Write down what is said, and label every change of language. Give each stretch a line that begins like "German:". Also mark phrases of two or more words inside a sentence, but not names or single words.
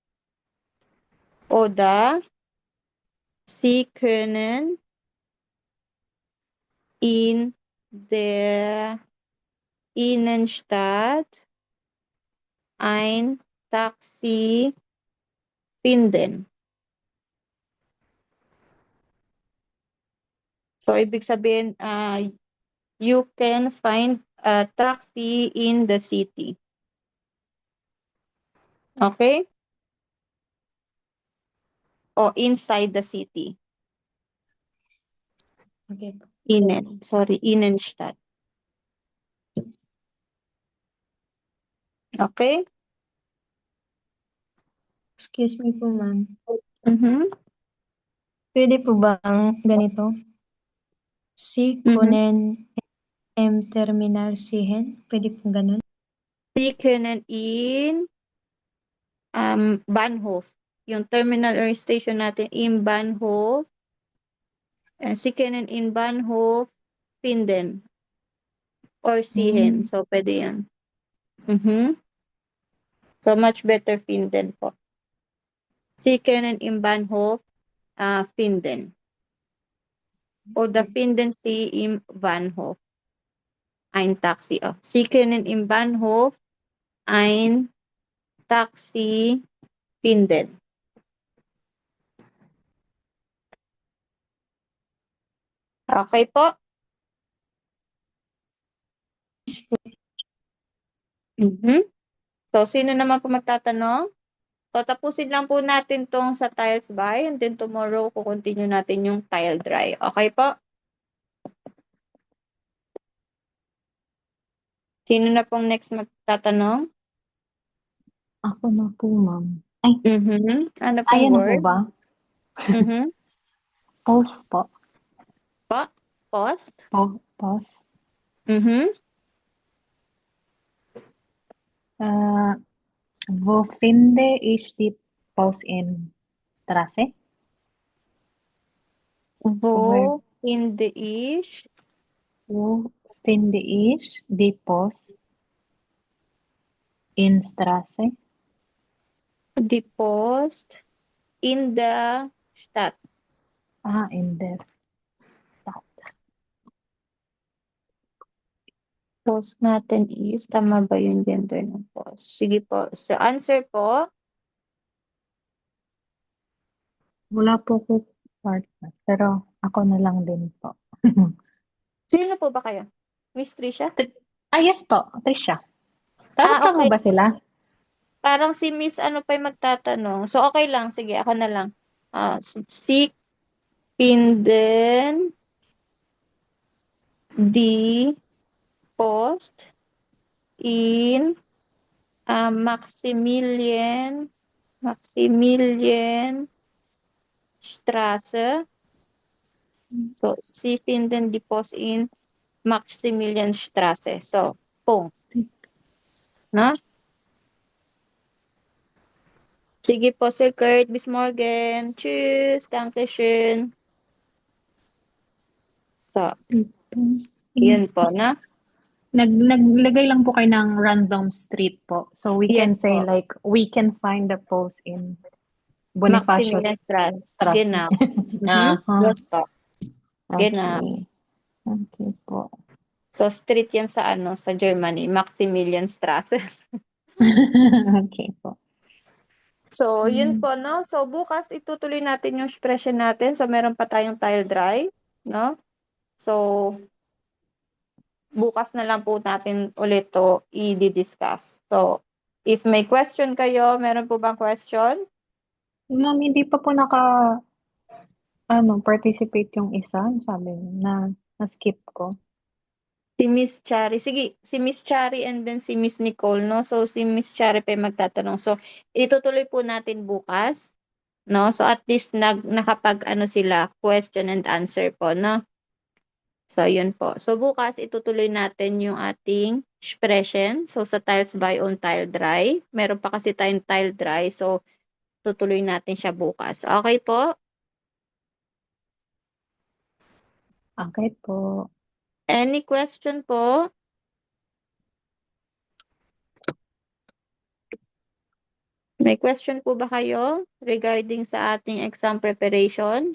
German: Oder Sie können in der Innenstadt ein Taxi finden.
Filipino: So, ibig sabihin,
English: you can find a taxi in the city. Okay? O inside the city. Okay.
German: Innenstadt. Okay?
English: Excuse me po, ma'am.
Filipino: Pwede po bang ganito?
German: Sie können im Terminal sehen?
Filipino: Pwede po ganun?
German: Sie können in Bahnhof.
Filipino: Yung
English: terminal or station
Filipino: natin
German: in Bahnhof. Sie können in Bahnhof finden.
English: Or sehen. So,
Filipino: pwede yan.
English: So, much better finden po.
German: Sie können im Bahnhof finden. Oder finden Sie im Bahnhof ein Taxi. Sie können im Bahnhof ein Taxi finden.
Filipino: Okay po? So, sino naman po magtatanong? So, tapusin lang po natin tong sa tiles by
English: and then tomorrow
Filipino: kukontinue natin yung tile dry. Okay po? Sino na pong next magtatanong? Ako na po, ma'am. Ay, Ano kaya pong na po word? ba? Post po. Po? Post? Post.
German: Wo finde ich die Post in Straße? Wo finde ich Wo finde ich die Post in Straße? die Post in der Stadt? In der Stadt.
Filipino: Post natin is, tama ba yung gender ng post? Sige po. So, answer po, Wala po ko partner, pero ako na lang din po. sino po ba kayo? Miss Trisha? Yes po, Trisha. Tapos tama okay. ba sila? Parang si Miss ano pa yung magtatanong. So, okay lang. Sige, ako na lang.
German: Sie finden die Post in Maximilianstraße. So, Sie finden die Post in Maximilianstraße. So, Punkt.
Filipino: No? Sige po, Sir Kurt.
German: Bis morgen. Tschüss. Dankeschön. So,
Filipino: yun po, na? Naglagay lang po kayo ng random street po.
English: So we can Yes say
Filipino: po.
English: like, we can find the post in Bonifacio
German: Maximilianstraße. Straße. Genau. Aha.
Filipino: Yes po. Genau. Okay po. So, street yan sa sa Germany.
German: Maximilianstraße.
Filipino: Okay po. So, yun po, no? So, bukas itutuloy natin yung expression natin. So, meron pa tayong tile dry, no? So, bukas na lang po natin ulit to i-discuss. So, if may question kayo, meron po bang question? Ma'am, hindi pa po participate yung isa, sabi na skip ko. Si Miss Chari. Sige, si Miss Chari and then si Miss Nicole, no? So, si Miss Chari pa yung magtatanong. So, itutuloy po natin bukas, no? So, at least nakapag sila,
English: question and answer
Filipino: po, no? So, yun po. So, bukas itutuloy natin yung ating expression. So, sa tiles by on tile dry. Meron pa kasi tayong tile dry. So, tutuloy natin siya bukas. Okay po? Okay po. Any question po? May question po ba kayo regarding sa ating
English: exam preparation?